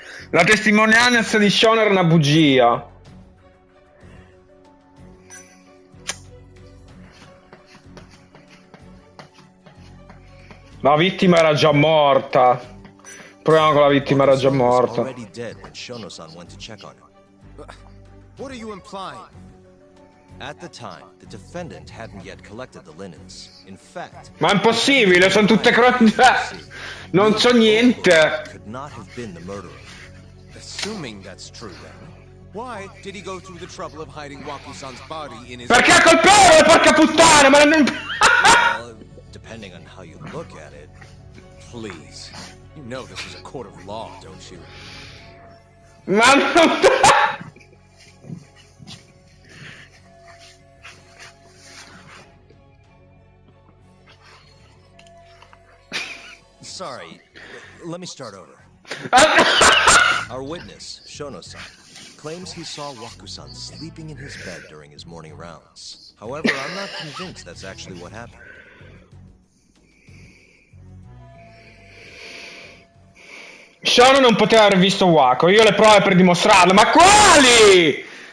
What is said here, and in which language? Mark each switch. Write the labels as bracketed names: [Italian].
[Italian] La testimonianza di Sean era una bugia. La vittima era già morta. Proviamo con la vittima era già morta. [English] Already dead when Shono-san went to check on him. What are you implying? At the time, the defendant hadn't yet collected the linens. In fact, [Italian] Ma è impossibile, sono tutte croce. Non so niente. [English] could not have been the murderer. Assuming that's true, then, why did he go through the trouble of hiding Waku-san's body in his... [Italian] Perché è colpevole, porca puttana, ma non... [English] Well, depending on how you look at it. Please. You know this is a court of law, don't you? [Italian] Ma non... [English] Sorry, let me start over. Our witness, Shono-san, claims he saw Waku-san sleeping in his bed during his morning rounds. However, I'm not convinced that's actually what happened. [Italian] Shono non poteva aver visto Waco, io ho le prove per dimostrarlo, ma quali?